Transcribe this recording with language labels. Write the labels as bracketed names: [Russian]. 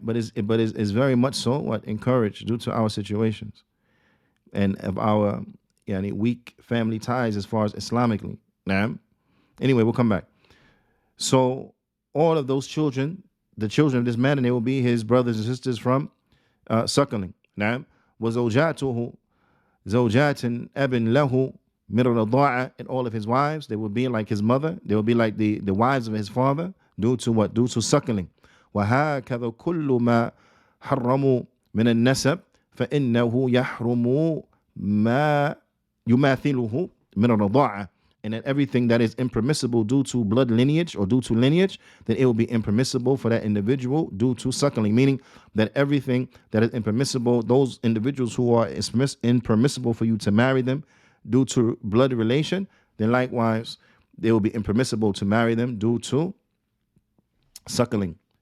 [English] But it's very much so what? Encouraged due to our situations and of our weak family ties as far as Islamically. Naam. Anyway, we'll come back. So all of those children, the children of this man, and they will be his brothers and sisters from suckling. Naam. [Arabic] وزوجاته زوجات أب له من الرضاعة. [English] And all of his wives, they will be like his mother. They will be like the wives of his father due to what? Due to suckling. [Arabic] وهكذا كل ما حرموا من النسب فإنه يحرم ما يماثله من الرضاعة. [English] And that everything that is impermissible due to blood lineage or due to lineage, then it will be impermissible for that individual due to suckling. Meaning that everything that is impermissible, those individuals who are impermissible for you to marry them due to blood relation, then likewise they will be impermissible to marry them due to suckling.